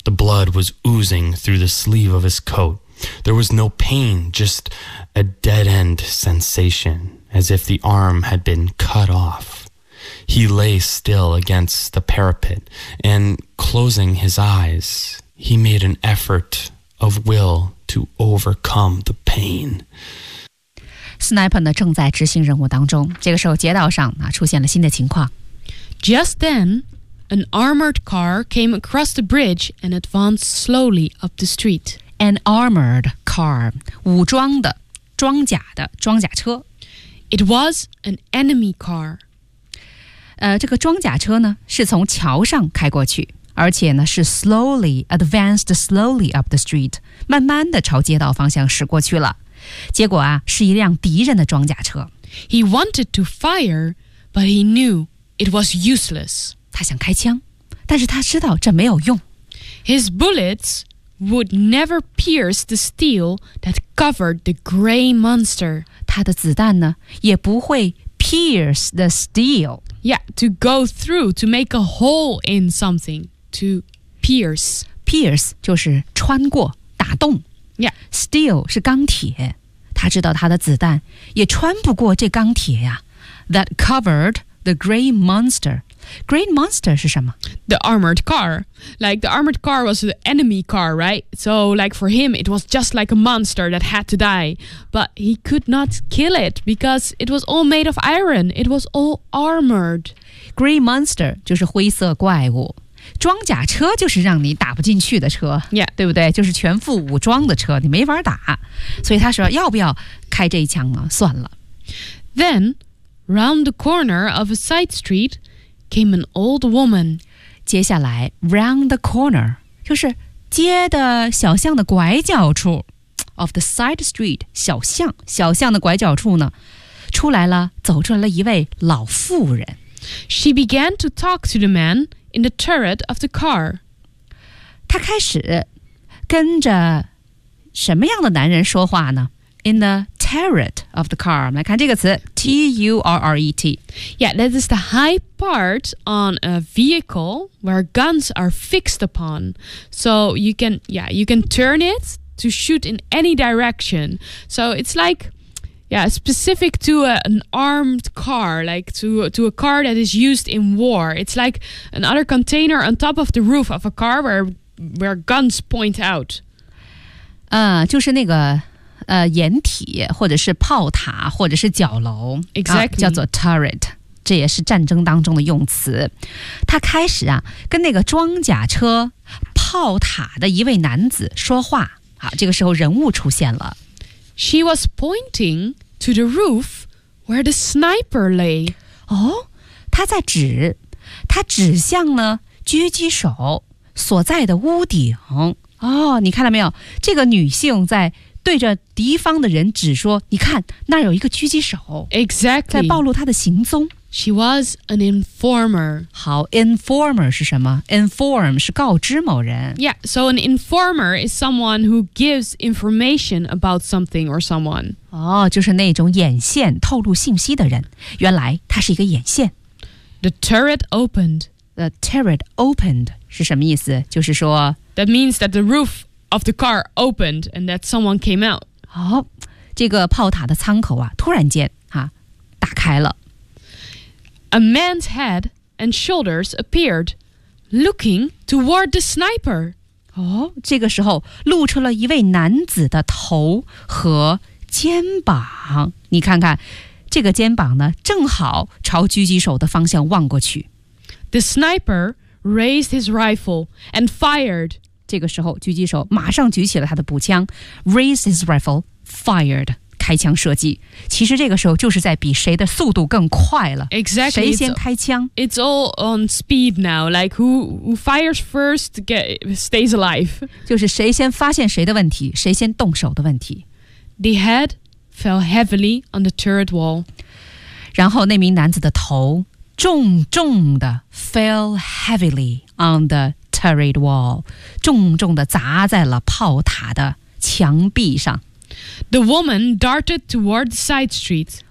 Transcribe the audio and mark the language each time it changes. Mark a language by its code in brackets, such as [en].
[en] The blood was oozing through the sleeve of his coat. There was no pain, just a dead-end sensation, as if the arm had been cut off. He lay still against the parapet, and closing his eyes, he made an effort of will to overcome the pain. [zh] Sniper 呢正在执行任务当中，这个时候街道上啊出现了新的情况。 [en] Just then, an armored car came across the bridge and advanced slowly up the street. An armored car, [zh] 武装的、装甲的、装甲车。 [en] It was an enemy car. [zh] 这个装甲车呢是从桥上开过去，而且呢是 [en] slowly advanced slowly up the street， [zh] 慢慢的朝街道方向驶过去了。结果啊，是一辆敌人的装甲车。 [en] He wanted to fire, but he knew it was useless. [zh] 他想开枪，但是他知道这没有用。 [en] His bullets would never pierce the steel that covered the gray monster. [zh] 他的子弹呢，也不会 [en] pierce the steel. Yeah, to go through, to make a hole in something, to pierce. [zh] Pierce 就是穿过，打洞。 [en] Yeah. [zh] Steel 是钢铁，他知道他的子弹也穿不过这钢铁呀。 [en] That covered the gray monster. Gray monster [zh] 是什么？ [en] The armored car. Like the armored car was the enemy car, right? So like for him, it was just like a monster that had to die. But he could not kill it because it was all made of iron. It was all armored. [zh] Gray monster 就是灰色怪物。装甲车就是让你打不进去的车、 [en] yeah. [zh] 对不对，就是全副武装的车，你没法打。所以他说要不要开这一枪呢，算了。 [en] Then round the corner of a side street came an old woman. [zh] 接下来 [en] round the corner [zh] 就是街的小巷的拐角处， [en] of the side street [zh] 小巷，小巷的拐角处呢，出来了，走出来了一位老妇人。 [en] She began to talk to the manin the turret of the car. [zh] 他开始跟着什么样的男人说话呢？ [en] In the turret of the car. [zh] 我们来看这个词 [en] T-U-R-R-E-T. Yeah, that is the high part on a vehicle where guns are fixed upon. So you can, yeah, you can turn it to shoot in any direction. So it's like... Yeah, specific to an armed car, like to a car that is used in war. It's like another container on top of the roof of a car where guns point out. [zh] 就是那个掩体或者是炮塔或者是角楼。 [en] Exactly.、 [zh] 叫做 turret, 这也是战争当中的用词。他开始啊跟那个装甲车炮塔的一位男子说话。好，这个时候人物出现了。 [en] She was pointing to the roof where the sniper lay. [zh] 哦，他在指，他指向了狙击手所在的屋顶。哦，你看到没有？这个女性在对着敌方的人指说，你看，那儿有一个狙击手。 [en] Exactly. [zh] 在暴露他的行踪。 [en] She was an informer. [zh] 好 ，informer 是什么 ？Inform 是告知某人。 [en] Yeah, so an informer is someone who gives information about something or someone. [zh] 哦，就是那种眼线透露信息的人。原来他是一个眼线。 [en] The turret opened. The turret opened [zh] 是什么意思？就是说 [en] ，That means that the roof of the car opened and that someone came out. [zh] 哦，这个炮塔的舱口啊，突然间啊，打开了。 [en] A man's head and shoulders appeared, looking toward the sniper. [zh] 哦，这个时候露出了一位男子的头和肩膀。你看看，这个肩膀呢，正好朝狙击手的方向望过去。 [en] The sniper raised his rifle and fired. [zh] 这个时候，狙击手马上举起了他的步枪 ， [en] raised his rifle, fired. [zh] 开枪射击，其实这个时候就是在比谁的速度更快了。 [en] Exactly, [zh] 谁先开枪 [en] ？It's all on speed now. Like who fires first stays alive. [zh] 就是谁先发现谁的问题，谁先动手的问题。 [en] The head fell heavily on the turret wall. [zh] 然后那名男子的头重重的 [en] fell heavily on the turret wall, [zh] 重重的砸在了炮塔的墙壁上。 [en] The woman darted toward the side street.